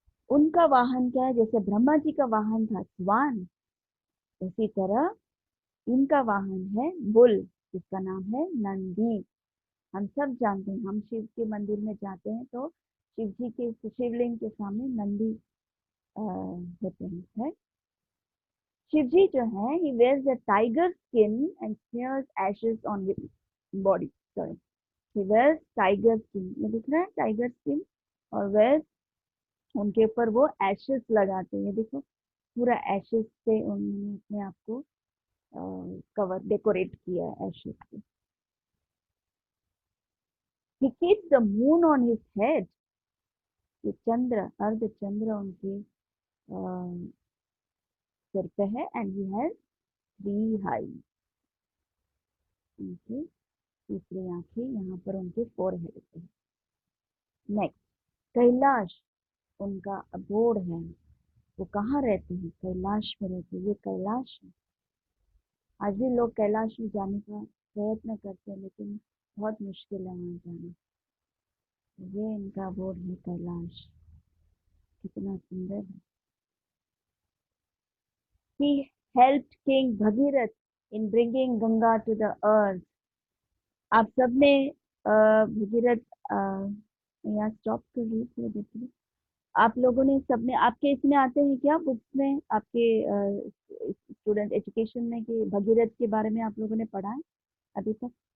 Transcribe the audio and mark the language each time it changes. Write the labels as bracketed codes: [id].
[hi] उनका वाहन क्या है? जैसे ब्रह्मा जी का वाहन था स्वान, उसी तरह इनका वाहन है बुल, जिसका नाम है नंदी। हम सब जानते हैं, हम शिव के मंदिर में जाते हैं तो शिव जी के शिवलिंग के सामने नंदी होते हैं, है। शिवजी जो है, [en] he wears a tiger skin and smears ashes on his body. Sorry, he wears tiger skin. [hi] ये दिख रहा है टाइगर स्किन, और wears, उनके ऊपर वो एशेस लगाते हैं, ये देखो पूरा एशेस से उन्होंने अपने आप को कवर डेकोरेट किया है एशेस से। [en] He keeps the moon on his head. [hi] ये चंद्र, अर्ध चंद्र उनके सिर पे है, [en] and he has three eyes, [hi] उनके तीसरी आंखें यहाँ पर उनके फोरहेड पे। नेक्स्ट, कैलाश उनका अबोर्ड है। वो कहाँ रहते हैं? कैलाश में रहते हैं। ये कैलाश है। आज भी लोग कैलाश में जाने का प्रयत्न करते हैं, लेकिन बहुत मुश्किल है वहाँ जाना। ये इनका अबोर्ड है कैलाश, कितना सुंदर है। [en] He helped King Bhagirath in bringing Ganga to the earth. [hi] आप सबने भगीरथ यहाँ स्टॉप कर रही है, देखिए आप लोगों ने सबने, आपके इसमें आते हैं क्या बुक्स में, आपके स्टूडेंट एजुकेशन में, कि भगीरथ के बारे में आप लोगों ने पढ़ा है अभी तक?